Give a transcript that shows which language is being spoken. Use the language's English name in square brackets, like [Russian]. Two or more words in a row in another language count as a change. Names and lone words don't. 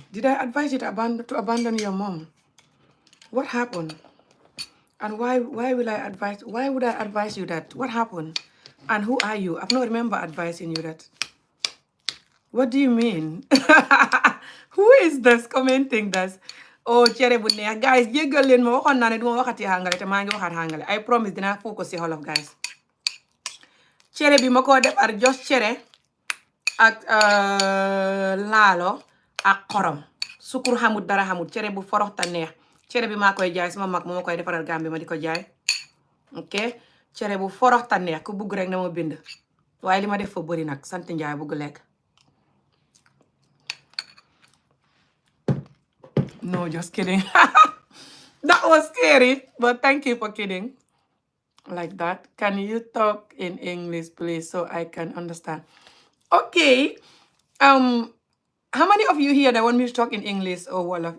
[English] Did I advise you to abandon your mom? What happened? And why would I advise you that? What happened? And who are you? I've not remember advising you that. What do you mean? Who is this commenting this? [Wolof] Oh, cere bu neex guys jéggal leen ma waxoon naa ne duma waxati hàngale te maa ngi waxaat hàngale. [English] I promise [Wolof] dinaa focus ci Wolof guys. Cere bi ma ko defar just cere ak laalo ak xorom. Sukur xamut dara xamut cere bu forox ta neex. Cere bi maa koy jaay sama mag moo ma koy defaral Gambie ma di ko jaay. Ok cere bu forox ta neex ku bugg rek na ma bind. Waaye li ma def fa bëri nag sant Njaay bugg lekk. [English] No, just kidding. That was scary, but thank you for kidding. Like that. Can you talk in English, please, so I can understand? Okay. How many of you here that want me to talk in English or Wolof?